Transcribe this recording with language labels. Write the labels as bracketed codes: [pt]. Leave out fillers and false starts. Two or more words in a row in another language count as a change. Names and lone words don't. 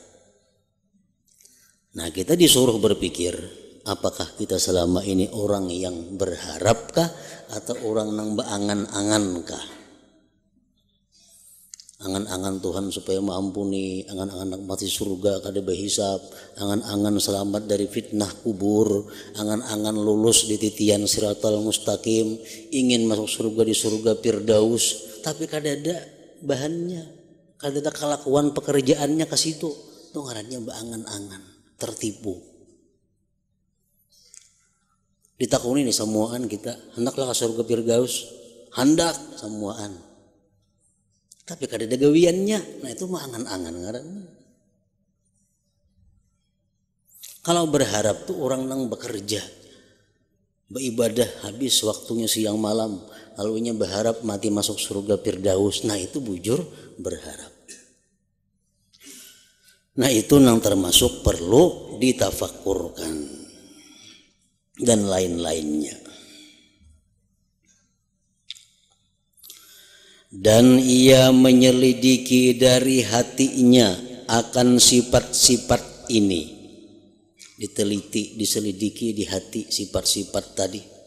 [id] Nah kita disuruh berpikir, apakah kita selama ini orang yang berharapkah atau orang yang beangan-angankah? Angan-angan Tuhan supaya mengampuni, angan-angan mati surga [bjn] kada berhisab, [id] angan-angan selamat dari fitnah kubur, angan-angan lulus di titian siratal mustaqim, ingin masuk surga di surga Firdaus, [bjn] tapi kada ada bahannya, kada ada kelakuan pekerjaannya ke situ. Itu ngarannya beangan-angan, tertipu. Ditakuni nih semuaan kita, hendaklah ke surga Firdaus, hendak semuaan. Tapi kada ada gawiannya, nah itu mah angan-angan ngarannya. Kalau berharap tuh orang nang bekerja, beribadah habis waktunya siang malam, lalunya berharap mati masuk surga Firdaus, nah itu bujur berharap. [id] Nah itu nang termasuk perlu ditafakurkan dan lain-lainnya. Dan ia menyelidiki dari hatinya akan sifat-sifat ini. Diteliti, diselidiki di hati sifat-sifat tadi.